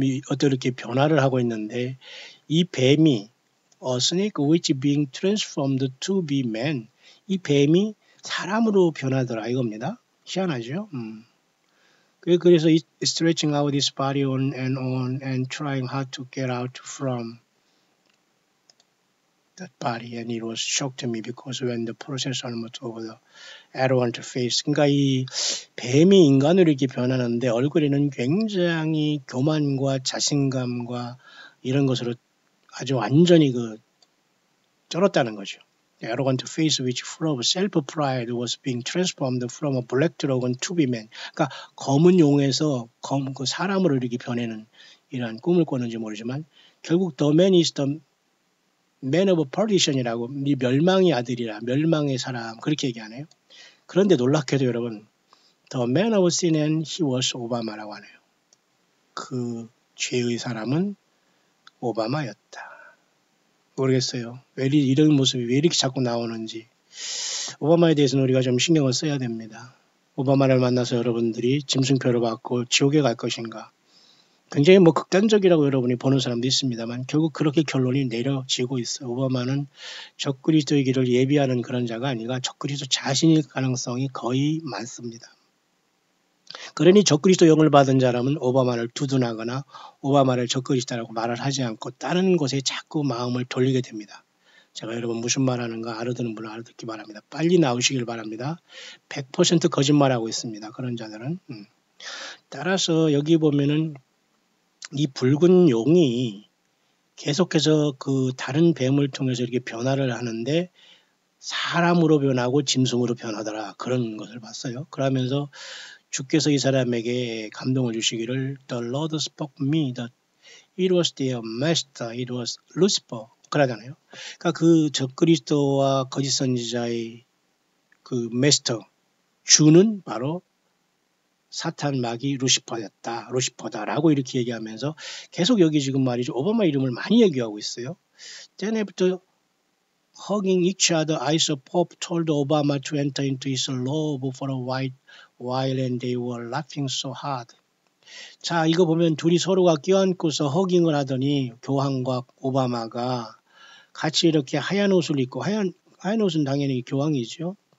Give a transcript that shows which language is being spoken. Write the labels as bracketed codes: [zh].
[ko] 어떻게 변화를 하고 있는데 이 뱀이 [en] A snake which being transformed to be man [ko] 이 뱀이 사람으로 변하더라 이겁니다. 희한하죠? 그래서 [en] it stretching out his body on and trying hard to get out from that body and it was shocked to me because when the process almost over the arrogant face [ko] 그러니까 이 뱀이 인간으로 이렇게 변하는데 얼굴에는 굉장히 교만과 자신감과 이런 것으로 아주 완전히 쩔었다는 거죠. [en] The arrogant face which full of self-pride was being transformed from a black dragon to be man. [ko] 그러니까 검은 용에서 그 사람으로 이렇게 변하는 이러한 꿈을 꿨는지 모르지만 결국 [en] the man is the man of perdition [ko] 이라고 이 멸망의 아들이라 멸망의 사람 그렇게 얘기하네요. 그런데 놀랍게도 여러분 [en] the man of sin and he was 오바마라고 하네요. [ko] 그 죄의 사람은 오바마였다. 모르겠어요. 왜 이런 모습이 왜 이렇게 자꾸 나오는지. 오바마에 대해서는 우리가 좀 신경을 써야 됩니다. 오바마를 만나서 여러분들이 짐승표를 받고 지옥에 갈 것인가. 굉장히 극단적이라고 여러분이 보는 사람도 있습니다만 결국 그렇게 결론이 내려지고 있어요. 오바마는 적그리스도의 길을 예비하는 그런 자가 아니라 적그리스도 자신일 가능성이 거의 많습니다. 그러니 적그리스도 영을 받은 자라면 오바마를 두둔하거나 오바마를 적그리스도라고 말을 하지 않고 다른 곳에 자꾸 마음을 돌리게 됩니다. 제가 여러분 무슨 말하는가 알아듣는 분은 알아듣기 바랍니다. 빨리 나오시길 바랍니다. 100% 거짓말하고 있습니다. 그런 자들은. 따라서 여기 보면은 이 붉은 용이 계속해서 그 다른 뱀을 통해서 이렇게 변화를 하는데 사람으로 변하고 짐승으로 변하더라. 그런 것을 봤어요. 그러면서 주께서 이 사람에게 감동을 주시기를 [en] The Lord spoke me that it was their master, it was Lucifer. [ko] 그러잖아요. 그러니까 그 적그리스도와 거짓 선지자의 그 마스터, 주는 바로 사탄 마귀 루시퍼다라고 이렇게 얘기하면서 계속 여기 지금 말이죠. 오바마 이름을 많이 얘기하고 있어요. [en] Then after hugging each other, eyes of Pope told Obama to enter into his love for a while and they were laughing so hard. [ko] 자, 이거 보면 둘이 서로가 껴안고서 허깅을 하더니 교황과 오바마가 같이 이렇게 하얀 옷을 입고 하얀 옷은 당연히 교황이죠.